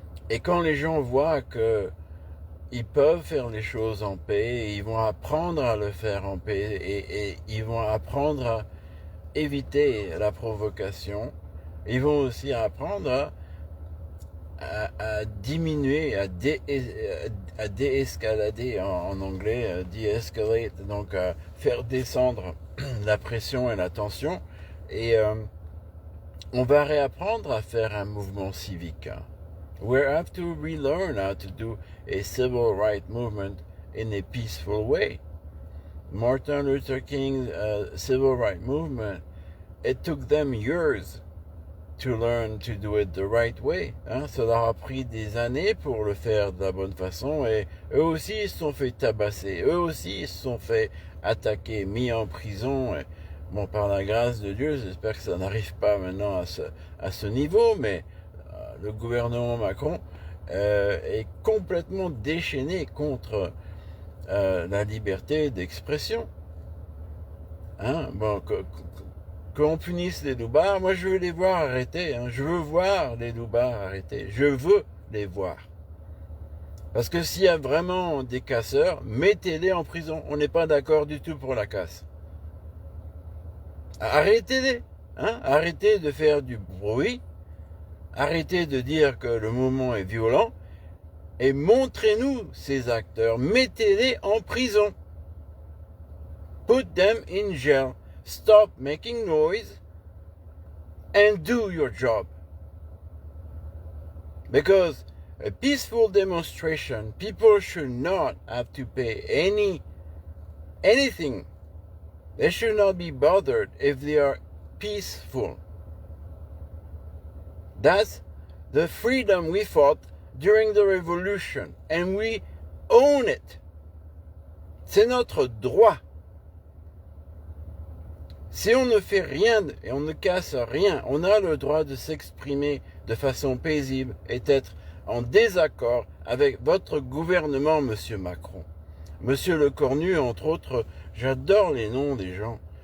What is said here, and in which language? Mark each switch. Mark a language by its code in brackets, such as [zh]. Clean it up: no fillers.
[fr] Et quand les gens voient que ils peuvent faire les choses en paix, et ils vont apprendre à le faire en paix, et ils vont apprendre à éviter la provocation, ils vont aussi apprendre à diminuer, à déescalader en anglais, de-escalate, donc à faire descendre la pression et la tension, et on va réapprendre à faire un mouvement civique. [en] We have to relearn how to do a civil rights movement in a peaceful way. Martin Luther King's civil rights movement, it took them years to learn to do it the right way. Hein? [fr] Ça leur a pris des années pour le faire de la bonne façon, et eux aussi ils se sont fait tabasser, eux aussi ils se sont fait attaquer, mis en prison. Et, bon, par la grâce de Dieu, j'espère que ça n'arrive pas maintenant à ce niveau, mais le gouvernement Macron est complètement déchaîné contre la liberté d'expression. Hein? Bon, qu'on punisse les loupards, moi je veux les voir arrêter. Hein? Je veux voir les loupards arrêter. Je veux les voir. Parce que s'il y a vraiment des casseurs, mettez-les en prison. On n'est pas d'accord du tout pour la casse. Arrêtez-les. Hein? Arrêtez de faire du bruit. Arrêtez de dire que le mouvement est violent. Et montrez-nous ces acteurs. Mettez-les en prison. [en] Put them in jail. Stop making noise and do your job. Because a peaceful demonstration, people should not have to pay anything. They should not be bothered if they are peaceful. That's the freedom we fought during the revolution, and we own it. [fr] C'est notre droit. Si on ne fait rien et on ne casse rien, on a le droit de s'exprimer de façon paisible et d'être en désaccord avec votre gouvernement, Monsieur Macron. Monsieur Le Cornu, entre autres, j'adore les noms des gens.